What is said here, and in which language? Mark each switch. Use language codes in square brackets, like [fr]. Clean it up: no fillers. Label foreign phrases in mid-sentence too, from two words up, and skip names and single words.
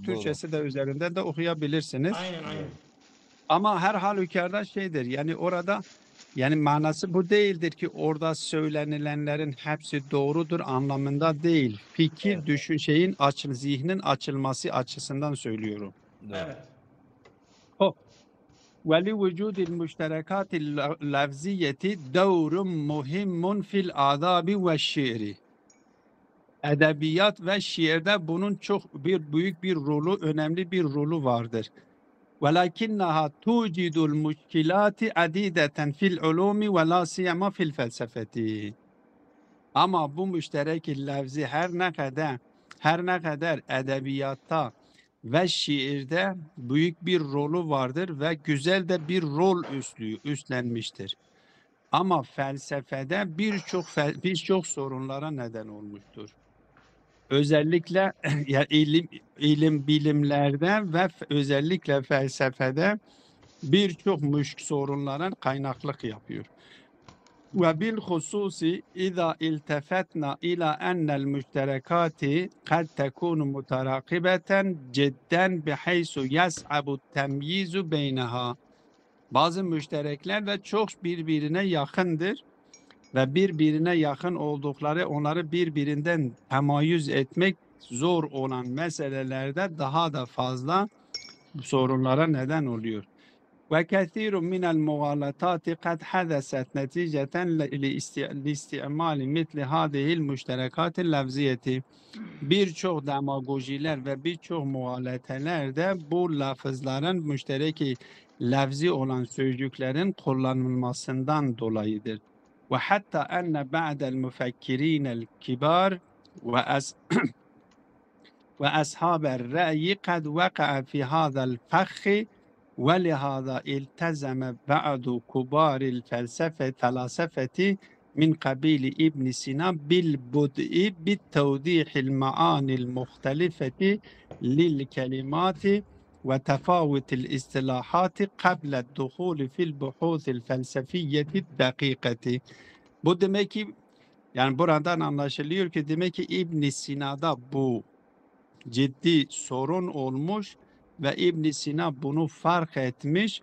[tr] Türkçesi de üzerinde de okuyabilirsiniz. Aynen. Ama her halükarda şeydir. Yani orada yani manası bu değildir ki orada söylenilenlerin hepsi doğrudur anlamında değil. Fikir, Evet. zihnin açılması açısından söylüyorum. Doğru. Evet. [ar] وَلِوُجُودِ الْمُشْتَرَكَاتِ اللَّفْزِيَّةِ دَوْرٌ مُهِمٌ فِي الْآدَابِ وَالشِّعْرِ. [tr] Edebiyat ve şiirde bunun çok büyük bir rolü, önemli bir rolü vardır. [ar] وَلَكِنَّهَا تُوجِدُ الْمُشْكِلَاتِ عَدِيدَةً فِي الْعُلُومِ وَلَا سِيَّمَا فِي الْفَلْسَفَةِ. [tr] Ama bu müşterek lafzi her ne kadar edebiyatta ve şiirde büyük bir rolü vardır ve güzel de bir rol üstlenmiştir. Ama felsefede birçok sorunlara neden olmuştur. Özellikle ya bilimlerde ve özellikle felsefede birçok sorunlara kaynaklık yapıyor. [ar] وبالخصوص إذا التفتنا إلى أن المشتركات قد تكون متراقبة جدا بحيث يصعب التمييز بينها. [tr] Bazı müşterekler de çok birbirine yakındır ve birbirine yakın oldukları onları birbirinden temayüz etmek zor olan meselelerde daha da fazla sorunlara neden oluyor. [ar] وكثير من المغالطات قد حدثت نتيجة لاستعمال مثل هذه المشتركات اللفظية. [tr] Birçok demagojiler ve birçok muhalefetler de bu lafızların müştereki lafzi olan sözcüklerin kullanılmasından dolayıdır. [ar] وحتى أن بعض المفكرين الكبار وأصحاب الرأي قد وقع في هذا الفخ ولهذا التزم بعض كبار الفلسفة من قبيل ابن سينا بالبدء بتوضيح المعاني المختلفة للكلمات وتفاوت الاصطلاحات قبل الدخول في البحوث الفلسفية الدقيقة. [tr] Bu demek ki, yani buradan anlaşılıyor ki demek ki İbn Sina'da bu ciddi sorun olmuş ve İbn Sina bunu fark etmiş.